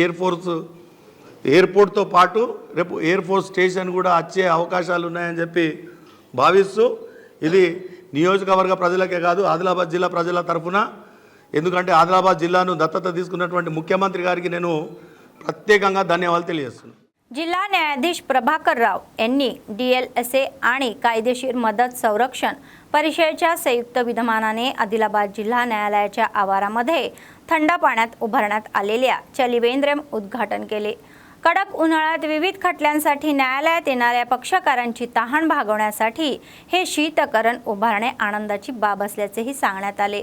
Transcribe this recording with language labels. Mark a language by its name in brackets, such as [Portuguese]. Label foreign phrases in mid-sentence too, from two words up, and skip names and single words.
[Telugu] ఎయిర్పోర్ట్తో పాటు రేపు [English] air force station [Telugu] కూడా వచ్చే అవకాశాలు ఉన్నాయని చెప్పి భావిస్తూ ఇది నియోజకవర్గ ప్రజలకే కాదు ఆదిలాబాద్ జిల్లా ప్రజల తరఫున, ఎందుకంటే ఆదిలాబాద్ జిల్లాను దత్తత తీసుకున్నటువంటి मुख्यमंत्री గారికి నేను ప్రత్యేకంగా ధన్యవాదాలు తెలియజేస్తున్నాను. [Marathi] जिल्हा न्यायाधीश प्रभाकर राव यांनी DLSA आणि कायदेशीर मदत संरक्षण परिषदेच्या संयुक्त विद्यमानाने आदिलाबाद जिल्हा न्यायालयाच्या आवारामध्ये थंड पाण्यात उभारण्यात आलेल्या चलिवेंद्र उद्घाटन केले. कडक उन्हाळ्यात विविध खटल्यांसाठी न्यायालयात येणाऱ्या पक्षकारांची तहान भागवण्यासाठी हे शीतकरण उभारणे आनंदाची बाब असल्याचेही सांगण्यात आले.